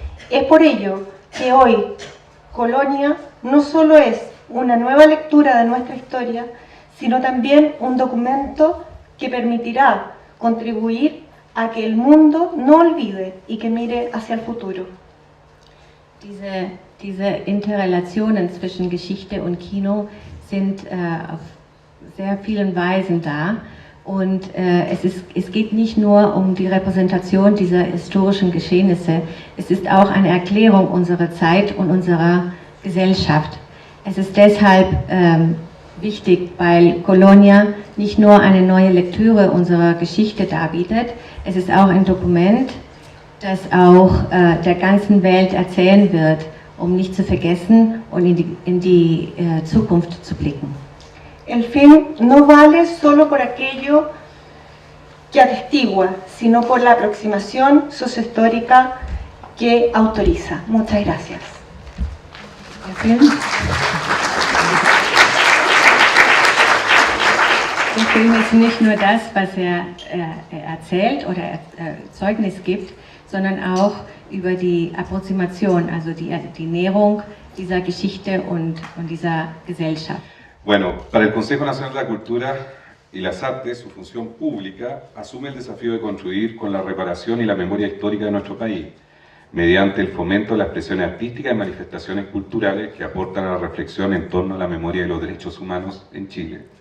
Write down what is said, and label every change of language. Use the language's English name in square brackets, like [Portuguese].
[Spanish] Es por ello que hoy Colonia no solo es una nueva lectura de nuestra historia, sino también un documento que permitirá contribuir a que el mundo no olvide y que mire hacia el futuro. [German] Diese Interrelationen zwischen Geschichte und Kino sind auf sehr vielen Weisen da und es geht nicht nur um die Repräsentation dieser historischen Geschehnisse, es ist auch eine Erklärung unserer Zeit und unserer Gesellschaft. Es ist deshalb wichtig, weil Colonia nicht nur eine neue Lektüre unserer Geschichte darbietet, es ist auch ein Dokument, das auch der ganzen Welt erzählen wird, nicht zu vergessen und in die Zukunft zu blicken. [Spanish] El film no vale solo por aquello que atestigua, sino por la aproximación sociohistórica que autoriza. Muchas gracias. [German] Der Film ist nicht nur das, was er erzählt oder Zeugnis gibt, sondern auch über die Approximation, also die Näherung dieser Geschichte und dieser Gesellschaft. [Spanish] Bueno, para el Consejo Nacional de la Cultura y las Artes, su función pública asume el desafío de contribuir con la reparación y la memoria histórica de nuestro país, mediante el fomento de la expresión artística y manifestaciones culturales que aportan a la reflexión en torno a la memoria de los derechos humanos en Chile.